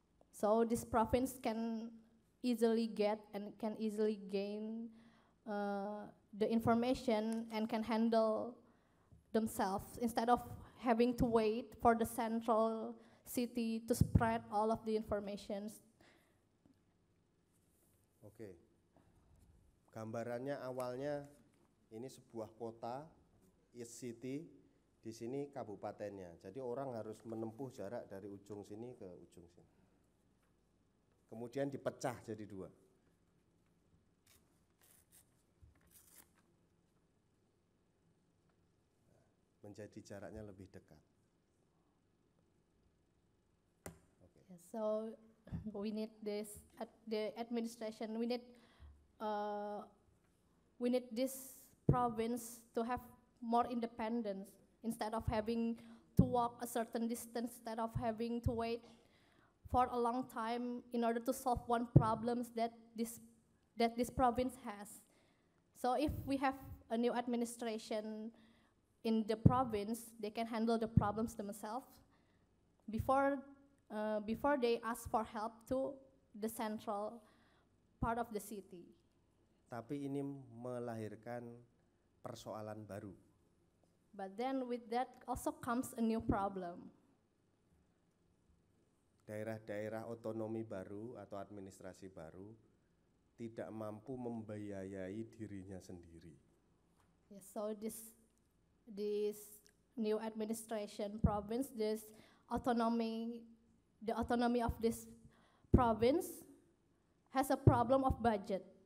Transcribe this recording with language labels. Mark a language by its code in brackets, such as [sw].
[en] So this province can easily get and can easily gain the information and can handle themselves instead of having to wait for the central city to spread all of the information. Oke. [id] Gambarannya awalnya ini sebuah kota, East City, di sini kabupatennya. Jadi orang harus menempuh jarak dari ujung sini ke ujung sini. Kemudian dipecah jadi dua. Menjadi jaraknya lebih dekat. [en] Yeah, so we need this the administration. We need this province to have more independence instead of having to walk a certain distance, instead of having to wait for a long time in order to solve one problems that this province has. So if we have a new administration in the province, they can handle the problems themselves before they ask for help to the central part of the city. [id] Tapi ini melahirkan persoalan baru. [en] But then with that also comes a new problem. [id] Daerah-daerah otonomi baru atau administrasi baru tidak mampu membiayai dirinya sendiri. [en] Yeah, so this new administration province, the autonomy of this province has a problem of budget.